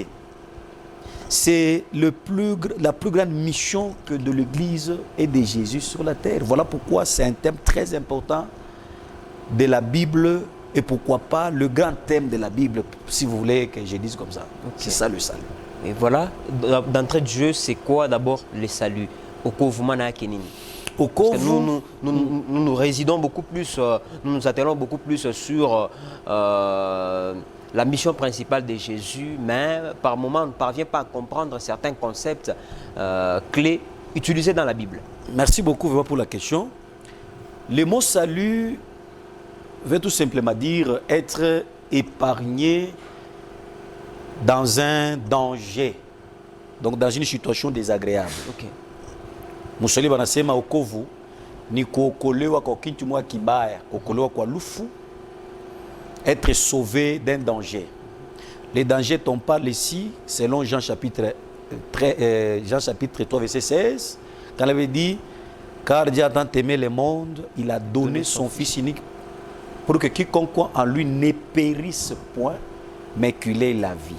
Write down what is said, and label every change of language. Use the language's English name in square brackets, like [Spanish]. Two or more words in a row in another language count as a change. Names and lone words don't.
[French] C'est la plus grande mission que de l'Église et de Jésus sur la terre. Voilà pourquoi c'est un thème très important de la Bible et pourquoi pas le grand thème de la Bible, si vous voulez que je dise comme ça. C'est ça le salut. Et voilà, d'entrée de jeu, c'est quoi d'abord le salut? [Swahili] Wokovu maana yake nini? [French] Parce que nous résidons beaucoup plus, nous nous attelons beaucoup plus sur la mission principale de Jésus, mais par moments on ne parvient pas à comprendre certains concepts clés utilisés dans la Bible. Merci beaucoup pour la question. Le mot salut veut tout simplement dire être épargné dans un danger, donc dans une situation désagréable. [Swahili] Musoli banasema wokovu ni kuokolewa kwa kitu mwa kibaya, kuokolewa kwa lufu, [French] être sauvé d'un danger. Les dangers dont on parle ici, selon Jean chapitre 3, verset 16, quand il avait dit, car Dieu a tant aimé le monde, il a donné son Fils unique pour que quiconque en lui ne périsse point, mais qu'il ait la vie.